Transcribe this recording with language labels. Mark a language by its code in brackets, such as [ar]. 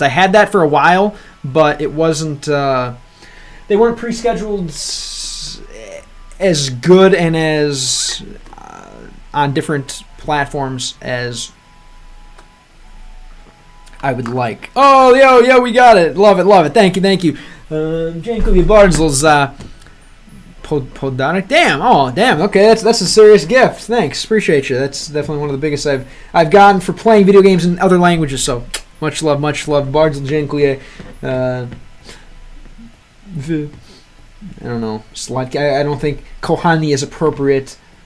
[en] I had that for a while, but it wasn't. They weren't pre-scheduled as good and as on different platforms as I would like. Oh, yo, we got it. Love it. Thank you. [pl] Dziękuję bardzo za poddanek. [en] Damn. Okay, that's a serious gift. Thanks, appreciate you. That's definitely one of the biggest I've gotten for playing video games in other languages. So much love. [pl] Bardzo dziękuję. [en] I don't know. I don't think Kohani is appropriate.